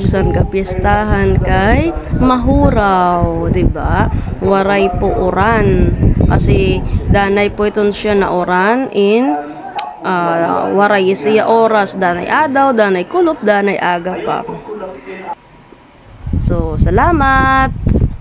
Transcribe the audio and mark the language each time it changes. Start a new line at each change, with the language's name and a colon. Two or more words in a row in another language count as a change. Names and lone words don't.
Waray: sa kapistahan kay mahuraw diba waray po oran kasi danay po iton siya na oran in waray siya oras danay adaw danay kulop danay aga pa. So salamat.